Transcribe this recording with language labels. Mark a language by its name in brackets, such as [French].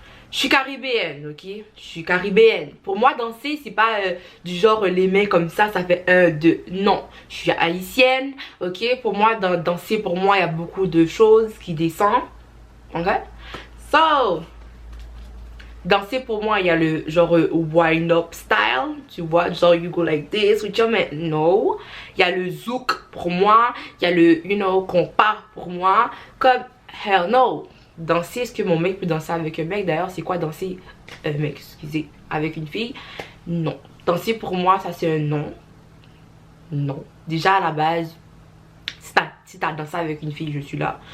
[French] Je suis caribéenne, ok? Je suis caribéenne. Pour moi, danser, c'est pas du genre les mains comme ça fait 1, 2. Non, je suis haïtienne, ok? Pour moi, danser, pour moi, il y a beaucoup de choses qui descendent. Ok? So, danser pour moi, il y a le genre wind up style. [English] Tu vois, genre you go like this with your man. [French] No. Il y a le zouk pour moi. Il y a le, you know, compas pour moi. Comme, hell no. Danser, est-ce que mon mec peut danser avec un mec? D'ailleurs, c'est quoi danser mec, excusez, avec une fille? Non. Danser pour moi, ça c'est un non. Non. Déjà à la base, si t'as dansé avec une fille, je suis là.